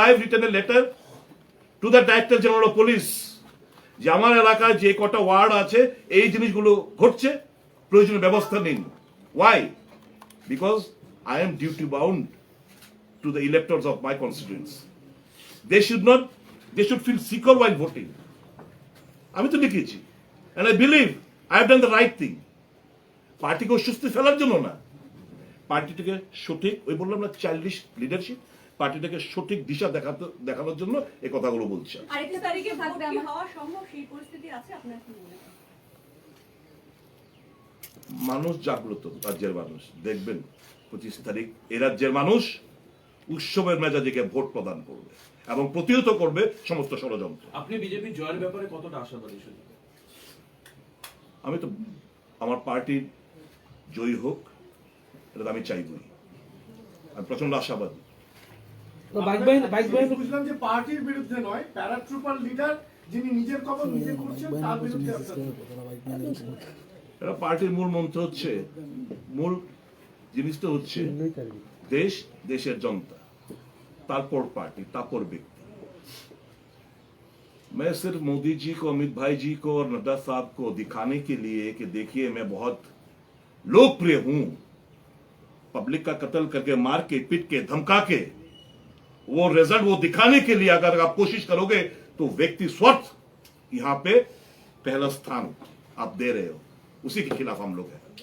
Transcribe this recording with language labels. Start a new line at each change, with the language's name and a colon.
English: I have written a letter to the Director General of Police
Bangla: যে আমার এলাকায় যে কটা ওয়ার্ড আছে এই জিনিসগুলো ঘটছে, প্রয়োজনীয় ব্যবস্থা নিন।
English: Why? Because I am duty bound to the electors of my constituents. They should feel secure while voting.
Bangla: আমি তো লিখেছি,
English: and I believe I have done the right thing.
Bangla: পার্টিকে অস্বস্তি ফেলার জন্য না, পার্টিটাকে সঠিক, ওই বললাম না চাইল্ডিশ লিডারশিপ, পার্টিটাকে সঠিক দিশা দেখানোর জন্য এই কথাগুলো বলছি। আরেকটা তারিখে ভোট কি হওয়া সম্ভব, সেই পরিস্থিতি আছে আপনার কি মনে হয়? মানুষ জাগ্রত, রাজ্যের মানুষ দেখবেন 25 তারিখ এ রাজ্যের মানুষ উৎসবের মেজাজে ভোট প্রদান করবে এবং প্রতিহত করবে সমস্ত ষড়যন্ত্র। আপনি বিজেপির জয়ের ব্যাপারে কতটা আশাবাদী শুধু? আমি তো আমার পার্টির জয়ী হোক, এটা তো আমি চাইবই। আমি প্রচন্ড আশাবাদী। বুঝলাম যে পার্টির বিরুদ্ধে নয়, প্যারাট্রুপার লিডার যিনি নিজের খবর নিজে করছেন তার বিরুদ্ধে এটা পার্টির মূল মন্ত্র হচ্ছে, মূল জিনিসটা হচ্ছে দেশ, দেশের জনতা, তারপর
Hindi: पार्टी, तापर व्यक्ति। मैं सिर्फ मोदी जी को, अमित भाई जी को और नड्डा साहब को दिखाने के लिए कि देखिए मैं बहुत लोकप्रिय हूं, पब्लिक का कत्ल करके, मार के, पीट के, धमका के, वो रिजल्ट वो दिखाने के लिए अगर आप कोशिश करोगे तो व्यक्ति स्वार्थ यहां पे पहला स्थान आप दे रहे हो, उसी के खिलाफ हम लोग हैं।